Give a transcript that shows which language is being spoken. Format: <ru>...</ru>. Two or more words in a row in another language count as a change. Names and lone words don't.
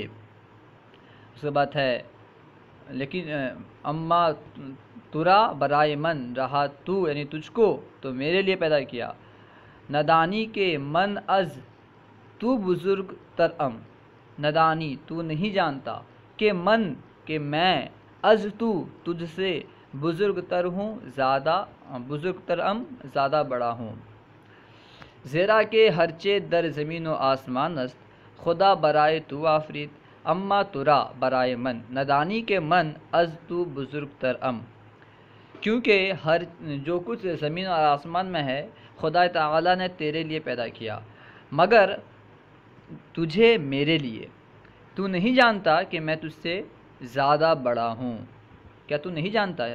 <ur>اس کے بعد ہے لیکن</ur> <fa>اما تورا برائے من،</fa> <ur>رہا تو یعنی تجھ کو تو میرے لیے پیدا کیا۔</ur> <fa>ندانی کے من از تو بزرگ ترم، ندانی</fa> <ur>تو نہیں جانتا،</ur> <fa>کہ من</fa> <ur>کہ میں،</ur> <fa>از تو</fa> <ur>تجھ سے،</ur> <fa>بزرگ تر</fa> <ur>ہوں زیادہ،</ur> <fa>بزرگ ترم</fa> <ur>زیادہ بڑا ہوں۔</ur> <fa>زیرا کہ ہرچے در زمین و آسمان است خدا برائے تو آفرید، اما تورا برائے من، ندانی کے من از تو بزرگ ترم،</fa> <ur>کیونکہ جو کچھ زمین اور آسمان میں ہے خدا تعالیٰ نے تیرے لیے پیدا کیا، مگر تجھے میرے لیے۔ تو نہیں جانتا کہ میں تجھ سے زیادہ بڑا ہوں، کیا تو نہیں جانتا ہے؟</ur>